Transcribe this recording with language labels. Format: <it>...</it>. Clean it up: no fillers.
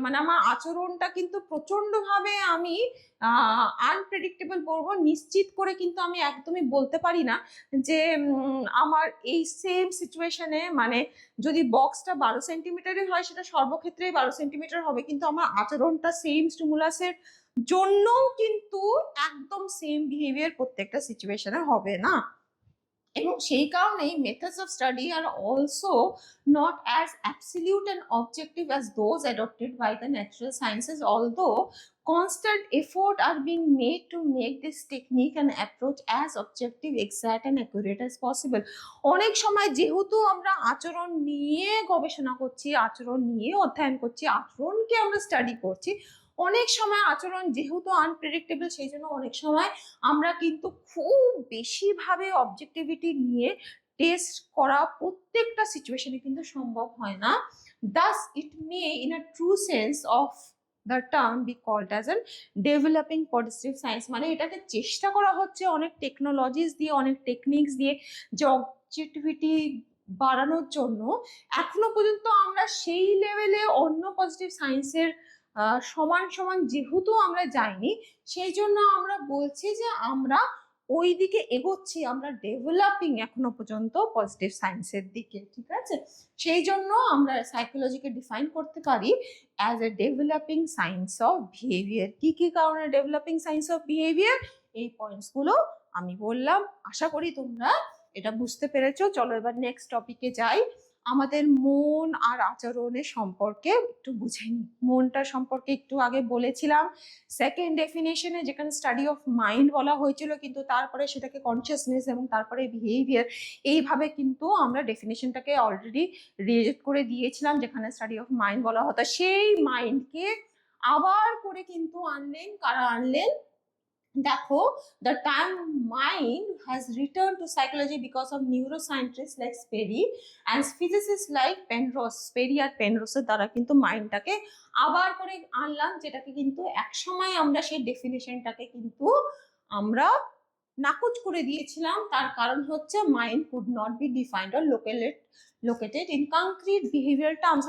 <bn>মানে আমার আচরণটা কিন্তু প্রচন্ড ভাবে আমি আনপ্রেডিক্টেবল বলবো, নিশ্চিত করে কিন্তু আমি একদমই বলতে পারি না যে আমার এই সেম সিচুয়েশনে, মানে যদি বক্সটা 12 সেন্টিমিটারের হয় সেটা সর্বক্ষেত্রেই 12 সেন্টিমিটার হবে, কিন্তু আমার আচরণটা সেম স্টিমুলাসের জন্যও কিন্তু একদম সেম বিহেভিয়ার প্রত্যেকটা সিচুয়েশনে হবে না। এবং সেই কারণেই</bn> <en>methods of study are also not as absolute and objective as those adopted by the natural sciences, although constant effort are being made to make this technique and approach as objective, exact and accurate as possible.</en> <bn>অনেক সময় যেহেতু আমরা আচরণ নিয়ে গবেষণা করছি, আচরণ নিয়ে অধ্যয়ন করছি, আচরণকে আমরা স্টাডি করছি, অনেক সময় আচরণ যেহেতু আনপ্রেডিক্টেবল, সেই জন্য অনেক সময় আমরা কিন্তু খুব বেশি ভাবে অবজেক্টিভিটি নিয়ে টেস্ট করা প্রত্যেকটা সিচুয়েশনে কিন্তু সম্ভব হয় না।</bn> <en>Thus it may in a true sense of the term be called as an developing positive science।</en> <bn>মানে এটাকে চেষ্টা করা হচ্ছে অনেক টেকনোলজিস দিয়ে, অনেক টেকনিক্স দিয়ে যে অবজেক্টিভিটি বাড়ানোর জন্য। এখনো পর্যন্ত আমরা সেই লেভেলে অন্য পজিটিভ সায়েন্সের সমান সমান যেহেতু আমরা যাইনি, সেই জন্য আমরা বলছি যে আমরা ওই দিকে এগোচ্ছি, আমরা ডেভেলপিং এখনো পর্যন্ত পজিটিভ সায়েন্সের দিকে, ঠিক আছে। সেই জন্য আমরা সাইকোলজিকে ডিফাইন করতে পারি</bn> <en>As a developing science of behaviour.</en> <bn>কি কি কারণে ডেভেলপিং সায়েন্স অফ বিহেভিয়ার, এই পয়েন্টসগুলো আমি বললাম। আশা করি তোমরা এটা বুঝতে পেরেছো। চলো এবার নেক্সট টপিকে যাই। আমাদের মন আর আচরণের সম্পর্কে একটু বুঝে নিই। মনটা সম্পর্কে একটু আগে বলেছিলাম সেকেন্ড ডেফিনেশনে, যেখানে স্টাডি অফ মাইন্ড বলা হয়েছিল, কিন্তু তারপরে সেটাকে কনসিয়াসনেস এবং তারপরে বিহেভিয়ার, এইভাবে কিন্তু আমরা ডেফিনেশনটাকে অলরেডি রিজেক্ট করে দিয়েছিলাম। যেখানে স্টাডি অফ মাইন্ড বলা হতো, সেই মাইন্ডকে আবার করে কিন্তু আনলেন কারা আনলেন, দেখো,</bn> <en>the term mind has returned to psychology because of neuroscientists like Sperry and physicists like Penrose।</en> <bn>Sperry আর পেনরোসের দ্বারা কিন্তু মাইন্ডটাকে আবার করে আনলাম, যেটাকে কিন্তু একসময় আমরা সেই ডেফিনেশনটাকে কিন্তু আমরা নাকচ করে দিয়েছিলাম। তার কারণ হচ্ছে</bn> <en>Mind could not be defined or located in concrete behaviour terms.</en>